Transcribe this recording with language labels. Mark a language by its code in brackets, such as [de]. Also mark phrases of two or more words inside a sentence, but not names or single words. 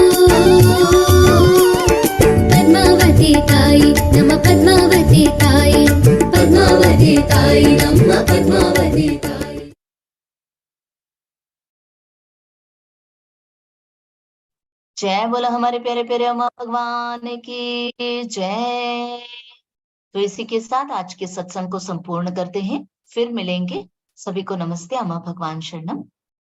[kn] ಪದ್ಮಾವತಿ ತಾಯಿ, ನಮ್ಮ ಪದ್ಮಾವತಿ ತಾಯಿ, ಪದ್ಮಾವತಿ ತಾಯಿ, ನಮ್ಮ ಪದ್ಮಾವತಿ ತಾಯಿ. [hi] जय बोला हमारे प्यारे प्यारे अम्मा भगवान की जय। तो इसी के साथ आज के सत्संग को संपूर्ण करते हैं। फिर मिलेंगे। सभी को नमस्ते। अम्मा भगवान शरणम।